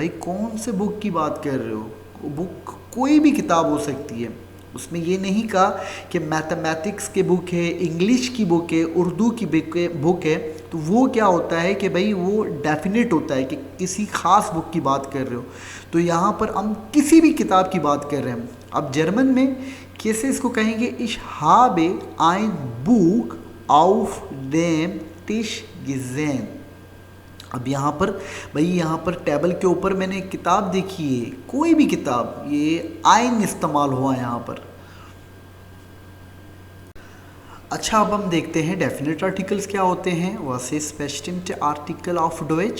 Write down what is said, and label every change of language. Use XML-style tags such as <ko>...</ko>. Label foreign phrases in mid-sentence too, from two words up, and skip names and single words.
<ur>بھائی کون سے بک کی بات کر رہے ہو؟ بک کوئی بھی کتاب ہو سکتی ہے، اس میں یہ نہیں کہا کہ میتھمیٹکس کی بک ہے، انگلش کی بک ہے، اردو کی بک ہے، تو وہ کیا ہوتا ہے کہ بھائی وہ ڈیفینیٹ ہوتا ہے کہ کسی خاص بک کی بات کر رہے ہو. تو یہاں پر ہم کسی بھی کتاب کی بات کر رہے ہیں. اب جرمن میں کیسے اس کو کہیں گے,</ur> <de>इश habe ein Buch auf dem Tisch gesehen।</de> <ur>اب یہاں پر بھائی، یہاں پر ٹیبل کے اوپر میں نے ایک کتاب دیکھی ہے، کوئی بھی کتاب، یہ آئن استعمال ہوا یہاں پر. اچھا، اب ہم دیکھتے ہیں</ur> <en>definite articles</en> <ur>کیا ہوتے ہیں.</ur> <de>Was ist bestimmte Artikel auf Deutsch?</de>